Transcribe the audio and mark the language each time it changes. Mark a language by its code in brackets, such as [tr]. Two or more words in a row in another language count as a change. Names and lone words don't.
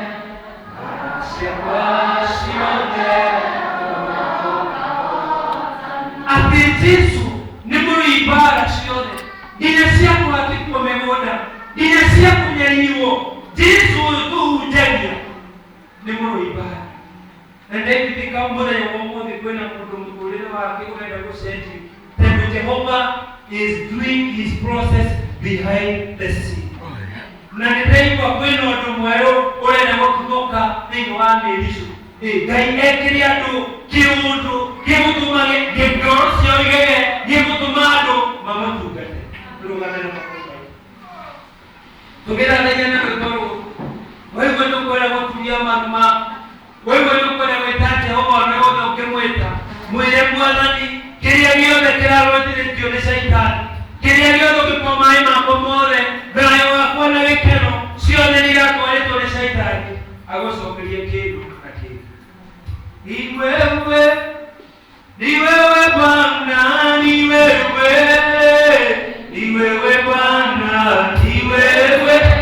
[ki] ciakwa ciothe atĩ Jesu nĩ mũrũ ibara ciothe nginya cia kũhatĩkwo mĩgũnda nginya cia kũnyarirwo Jesu ũyũ tũhunjagia nĩ mũrũ ibara na ndĩkithika mũthenya wa ũmũthĩ kwĩna mũndũ mũtũrĩre wake ũrenda gũcenjia tondũ Jehova [en] is doing his process behind the scene. [ki] Na nĩndaigua kwĩna ũndũ mwerũ ũrenda gũtuthũka thĩinĩ wa mĩricu Ngai ekĩre andũ kĩũndũ gĩgũtũmage ngoro ciao igege gĩgũtũma andũ mamũtungate tũrũgame na makondo tũgĩrathenya na rwĩmbo rũrũ wewe nĩũkwenda gũturia manu maku wewe nĩũkwenda gwĩta Jehova ona wothe ũkĩmwĩta mwĩre mwathani kĩrĩa gĩothe kĩrarũthĩrĩtio nĩ Shaitani kĩrĩa gĩothe ũngĩkoma maĩ makwa mothe thayũ wakwa na gĩkeno ciothe nĩiratwarĩtwo nĩ Shaitani agũcokerie kĩndũ na kĩndũ [sw] ni wewe Bwana ni wewe [ki] Bwana ni wewe